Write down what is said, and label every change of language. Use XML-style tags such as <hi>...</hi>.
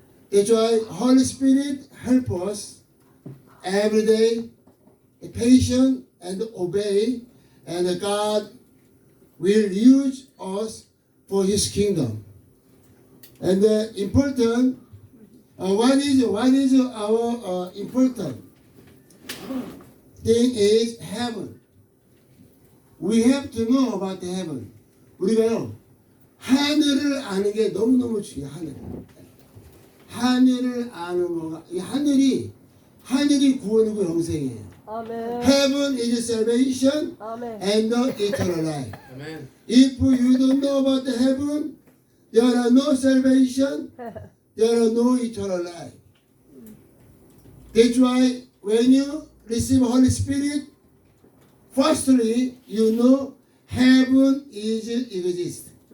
<en>That's why Holy Spirit help us every day, be patient and obey, and God will use us for His kingdom. And important. What is our important thing is heaven. We have to know about the heaven.</en> <ko>우리가요 하늘을 아는 게 너무너무 중요해. 하늘을 아는 거가 이 하늘이 구원이고 영생이에요.</ko> <en>Amen. Heaven is salvation Amen. and the eternal life. Amen. If you don't know about the heaven, there are no salvation. There are no eternal life. That's why when you receive Holy Spirit, firstly, you know heaven is exist.</en>